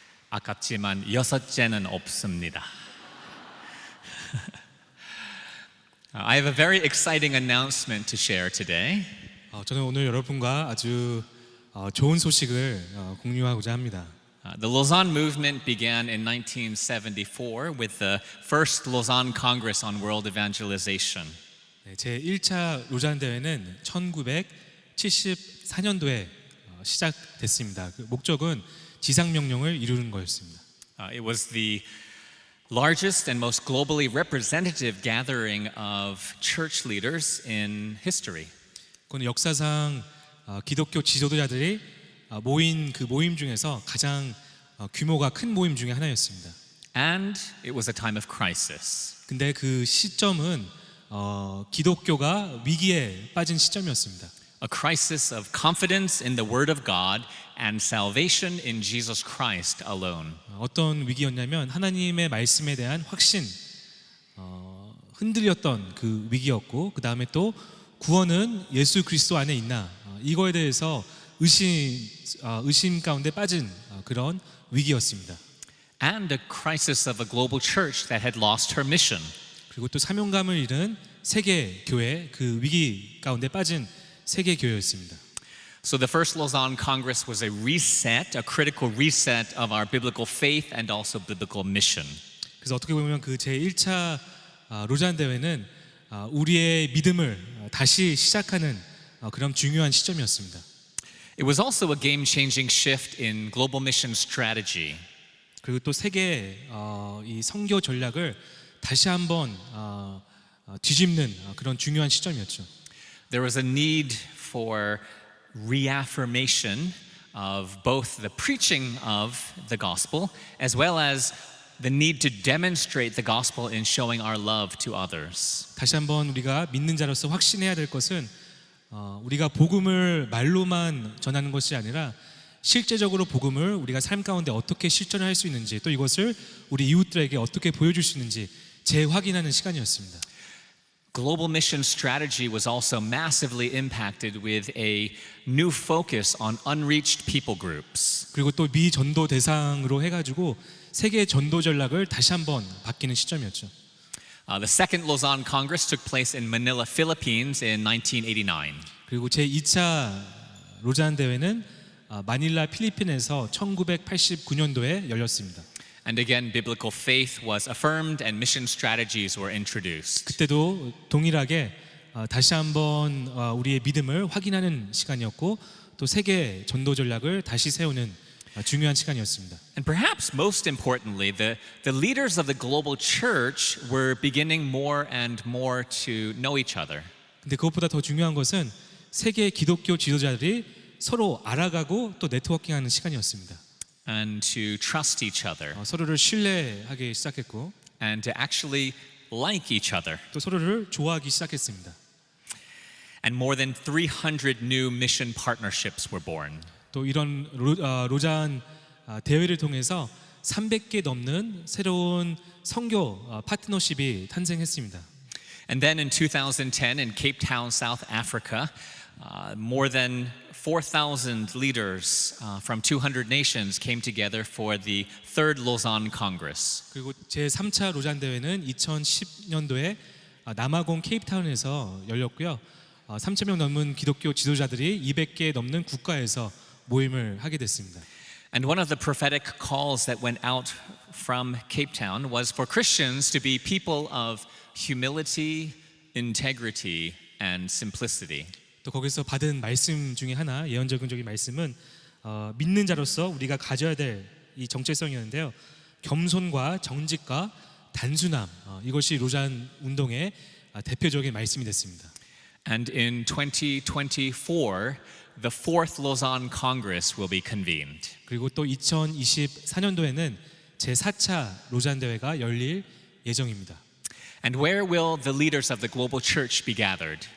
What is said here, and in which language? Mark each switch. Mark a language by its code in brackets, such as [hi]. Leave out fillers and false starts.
[ko] 아깝지만 6째는 없습니다. [en] I have a very exciting announcement to share today. [ko] 저는 오늘 여러분과 아주 좋은 소식을 공유하고자 합니다. [en] The Lausanne movement began in 1974 with the first Lausanne Congress on World Evangelization. [ko] 제 1차 로잔 대회는 1974년도에 시작됐습니다. 그 목적은 지상 명령을 이루는 거였습니다. [en] It was the largest and most globally representative gathering of church leaders in history. [ko] 그건 역사상 기독교 지도자들이 모인 그 모임 중에서 가장 규모가 큰 모임 중에 하나였습니다. [en] And it was a time of crisis. [ko] 근데 그 시점은 기독교가 위기에 빠진 시점이었습니다. [en] A crisis of confidence in the Word of God and salvation in Jesus Christ alone. [ko] 어떤 위기였냐면 하나님의 말씀에 대한 확신, 흔들렸던 그 위기였고, 그 다음에 또 구원은 예수 그리스도 안에 있나, 이거에 대해서 의심 가운데 빠진 그런 위기였습니다. [en] And a crisis of a global church that had lost her mission. [ko] 그리고 또 사명감을 잃은 세계 교회, 그 위기 가운데 빠진 세계 교회였습니다. [en] So the first Lausanne Congress was a reset, a critical reset of our biblical faith and also biblical mission. [ko] 그래서 어떻게 보면 그 제 1차 로잔 대회는 우리의 믿음을 다시 시작하는 그런 중요한 시점이었습니다. [en] It was also a game-changing shift in global mission strategy. [ko] 그리고 또 세계 이 선교 전략을 다시 한번 뒤집는 그런 중요한 시점이었죠. [en] There was a need for reaffirmation of both the preaching of the gospel as well as the need to demonstrate the gospel in showing our love to others. [ko] 다시 한번 우리가 믿는 자로서 확신해야 될 것은 우리가 복음을 말로만 전하는 것이 아니라 실제적으로 복음을 우리가 삶 가운데 어떻게 실천할 수 있는지, 또 이것을 우리 이웃들에게 어떻게 보여줄 수 있는지 재확인하는 시간이었습니다. [en] Global mission strategy was also massively impacted with a new focus on unreached people groups. [ko] 그리고 또 미전도 대상으로 해가지고 세계 전도 전략을 다시 한번 바뀌는 시점이었죠. [en] The second Lausanne Congress took place in Manila, Philippines in 1989. [ko] 그리고 제 2차 로잔 대회는 마닐라 필리핀에서 1989년도에 열렸습니다. [en] And again, biblical faith was affirmed and mission strategies were introduced. [ko] 그때도 동일하게 다시 한번 우리의 믿음을 확인하는 시간이었고, 또 세계 전도 전략을 다시 세우는 중요한 시간이었습니다. [en] And perhaps most importantly, the leaders of the global church were beginning more and more to know each other. [ko] 근데 그것보다 더 중요한 것은 세계 기독교 지도자들이 서로 알아가고 또 네트워킹하는 시간이었습니다. [en] And to trust each other. [ko] 서로를 신뢰하기 시작했고, [en] And to actually like each other. [ko] 또 서로를 좋아하기 시작했습니다. [en] And more than 300 new mission partnerships were born. [ko] 또 이런 로잔 대회를 통해서 300개 넘는 새로운 선교 파트너십이 탄생했습니다. [en] And then in 2010 in Cape Town, South Africa, more than 4,000 leaders from 200 nations came together for the third Lausanne Congress. [ko] 그리고 제 3차 로잔 대회는 2010년도에 남아공 케이프타운에서 열렸고요. 3,000명 넘는 기독교 지도자들이 200개 넘는 국가에서 모임을 하게 됐습니다. [en] And one of the prophetic calls that went out from Cape Town was for Christians to be people of humility, integrity, and simplicity. [ko] 또 거기서 받은 말씀 중에 하나, 예언적인 말씀은 믿는 자로서 우리가 가져야 될 이 정체성이었는데요. 겸손과 정직과 단순함, 이것이 로잔 운동의 대표적인 말씀이 됐습니다. [en] And in 2024, the fourth Lausanne Congress will be convened. [ko] 그리고 또 2024년도에는 제4차 로잔 대회가 열릴 예정입니다. [en] And where will the leaders of the global church be gathered?